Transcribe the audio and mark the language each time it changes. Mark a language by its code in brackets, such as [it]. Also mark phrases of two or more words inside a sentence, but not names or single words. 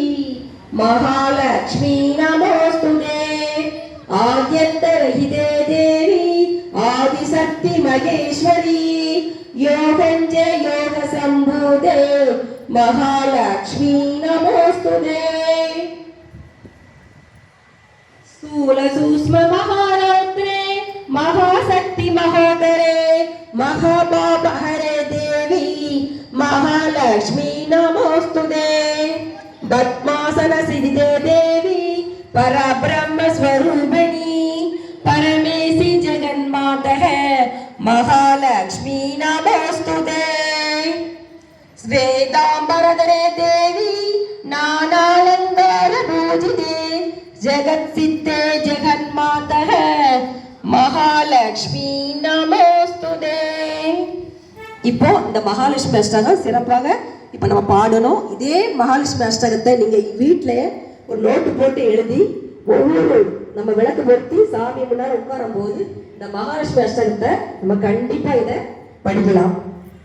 [sa] महालक्ष्मी नमोस्तुते आद्यन्तरहिते देवी आदिशक्ति महेश्वरी योगञ्च योग सम्भूते महालक्ष्मी नमोस्तुते. स्थूल सूक्ष्म महारौद्रे, महाशक्ति महोदरे, महाबाबहरे देवी, महालक्ष्मी नमोस्तुते. पद्मासन सिद्धे देवी, परब्रह्म स्वरूपिणी, परमेशी जगन्माता है, महालक्ष्मी नमोस्तुते. श्वेतांबरधरे देवी, नानालंकार पूजिते, जगत सिद्धे जगन्माता है, महालक्ष्मी नमोस्तुते. [ta] இப்போ இந்த மகாலட்சுமி அஷ்டகம் சிறப்பாக இப்போ நம்ம பாடணும். இதே மகாலட்சுமி அஷ்டகத்தை நீங்கள் வீட்டில் ஒரு நோட்டு போட்டு எழுதி ஒவ்வொரு நம்ம விளக்கு பொருத்தி சாமி முன்னாடி உட்காரும் போது இந்த மகாலட்சுமி அஷ்டகத்தை நம்ம கண்டிப்பாக இதை படிக்கலாம்.